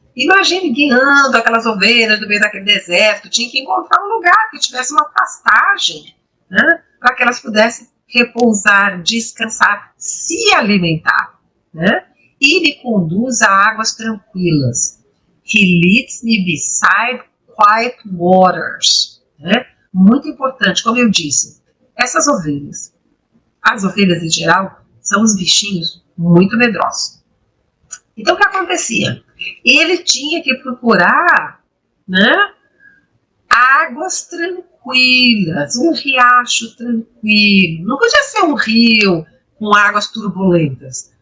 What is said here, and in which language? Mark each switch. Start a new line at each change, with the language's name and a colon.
Portuguese: Imagine guiando aquelas ovelhas no meio daquele deserto, tinha que encontrar um lugar que tivesse uma pastagem, né? Para que elas pudessem repousar, descansar, se alimentar, né? E me conduz a águas tranquilas.
English: He leads me beside quiet waters, né?
Portuguese: Muito importante, como eu disse, essas ovelhas, as ovelhas em geral, são os bichinhos muito medrosos. Então, o que acontecia? Ele tinha que procurar, né, águas tranquilas tranquilas, um riacho tranquilo. Não podia ser um rio com águas turbulentas.